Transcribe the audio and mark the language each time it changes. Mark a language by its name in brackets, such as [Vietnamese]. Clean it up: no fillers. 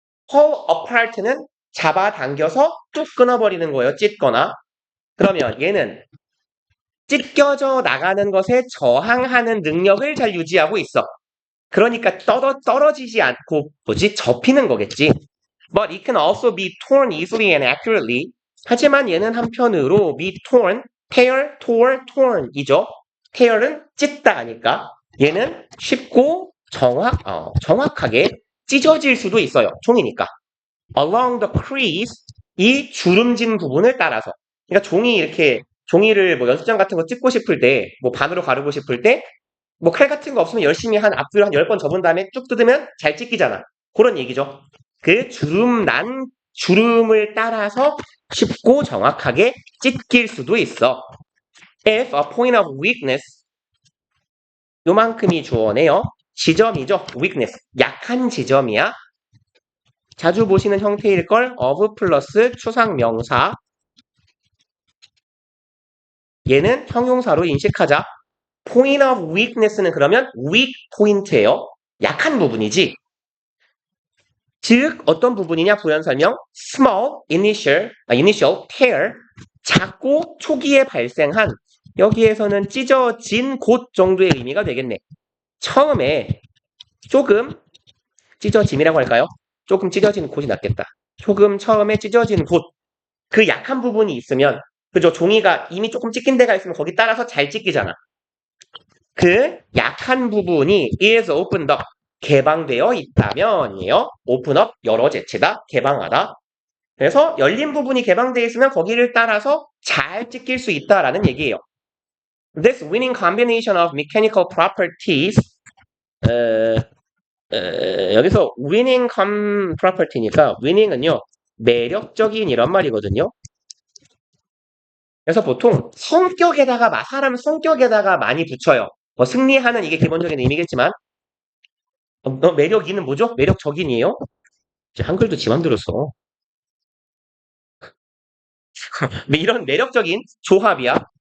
[Korean] pull apart는 잡아당겨서 뚝 끊어버리는 거예요. 찢거나. 그러면 얘는 찢겨져 나가는 것에 저항하는 능력을 잘 유지하고 있어. 그러니까 떨어지지 않고 접히는 거겠지. [English] But it can also be torn easily and accurately. [Korean] 하지만 얘는 한편으로 [English] be torn, tear, tore, torn이죠. [Korean] tear은 찢다 하니까 얘는 쉽고 정확하게 찢어질 수도 있어요. 종이니까. [English] Along the crease, [Korean] 이 주름진 부분을 따라서. 그러니까 종이를 뭐 연습장 같은 거 찍고 싶을 때, 뭐 반으로 가르고 싶을 때, 뭐 칼 같은 거 없으면 열심히 앞뒤로 한 10번 접은 다음에 쭉 뜯으면 잘 찢기잖아. 그런 얘기죠. 그 주름을 따라서 쉽고 정확하게 찢길 수도 있어. [English] If a point of weakness, [Korean] 요만큼이 주어네요. 지점이죠. weakness, 약한 지점이야. 자주 보시는 형태일걸. of 플러스 추상명사. 얘는 형용사로 인식하자. point of weakness는 그러면 weak point예요. 약한 부분이지. 즉 어떤 부분이냐 부연 설명. [English] small initial tear. [Korean] 작고 초기에 발생한. 여기에서는 찢어진 곳 정도의 의미가 되겠네. 처음에 조금 찢어짐이라고 할까요? 조금 찢어진 곳이 낫겠다. 조금 처음에 찢어진 곳. 그 약한 부분이 있으면 그죠? 종이가 이미 조금 찢긴 데가 있으면 거기 따라서 잘 찢기잖아. 그 약한 부분이 [English] is opened up, [Korean] 개방되어 있다면이에요. open up, 열어 제치다, 개방하다. 그래서 열린 부분이 개방되어 있으면 거기를 따라서 잘 찢길 수 있다라는 얘기예요. [English] This winning combination of mechanical properties, [Korean] 여기서 [English] winning property니까 winning은요 [Korean] 매력적인 이런 말이거든요. 그래서 보통 사람 성격에다가 많이 붙여요. 뭐 승리하는 이게 기본적인 의미겠지만 매력이는 뭐죠? 매력적인이에요? 이제 한글도 지 맘대로 써. 이런 매력적인 조합이야.